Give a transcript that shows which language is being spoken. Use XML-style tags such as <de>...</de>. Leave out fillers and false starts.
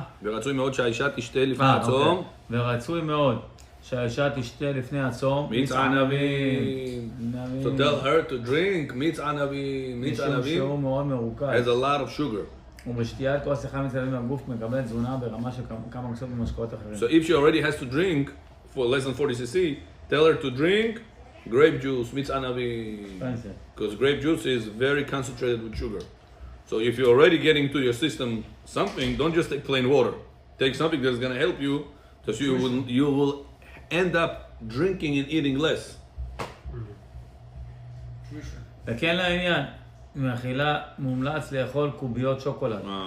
<he>ורצוי מאוד שהאישה תשתה לפני הצום. ורצוי מאוד שהאישה תשתה לפני הצום. מיץ ענבים.</he> <en>So tell her to drink</en> <he>מיץ ענבים. מיץ משום ענבים שהוא מאוד מרוכז.</he> <en>has a lot of sugar.</en> <he>ובשתיית כוס אחד מצלמים הגוף מקבל תזונה ברמה של כמה מקצות ממשקאות אחרים.</he> <en>So if she already has to drink for less than 40 cc, tell her to drink grape juice,</en> <he>mitz anavi.</he> <en>Fancy. Because grape juice is very concentrated with sugar. So if you're already getting to your system something, don't just take plain water. Take something that's going to help you, because you will end up drinking and eating less.</en> <he>וכן לעניין, מאכילה מומלץ לאכול קוביות שוקולד.</he>